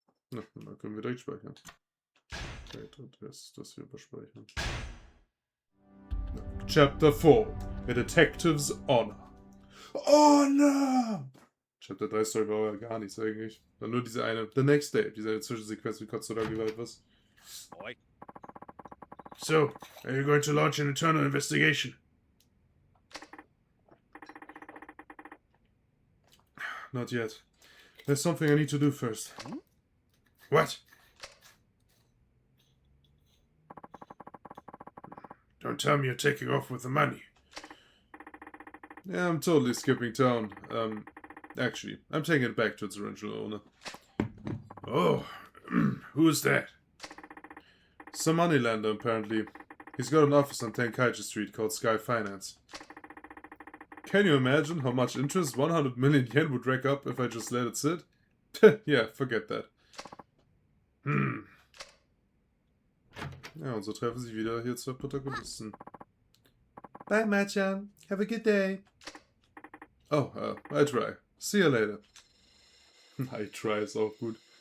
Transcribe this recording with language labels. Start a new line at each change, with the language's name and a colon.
German: Na, dann können wir direkt speichern. Das hier überspeichern.
English: Chapter 4. A Detective's Honor. Honor!
German: Chapter 3 Story war ja gar nichts eigentlich. Dann nur diese eine, The Next Day, diese Zwischensequenz mit Katsuragi war etwas.
English: So, are you going to launch an internal investigation? Not yet. There's something I need to do first. What? Don't tell me you're taking off with the money. Yeah, I'm totally skipping town. Actually, I'm taking it back to its original owner. Oh, who's that? Some moneylender, apparently. He's got an office on Tenkaichi Street called Sky Finance. Can you imagine how much interest 100 million yen would rack up if I just let it sit? Yeah, forget that.
German: Ja, und so treffen sich wieder hier zwei Protagonisten.
English: Bye, Machan. Have a good day. Oh, I try. See you later. I try
German: ist auch gut.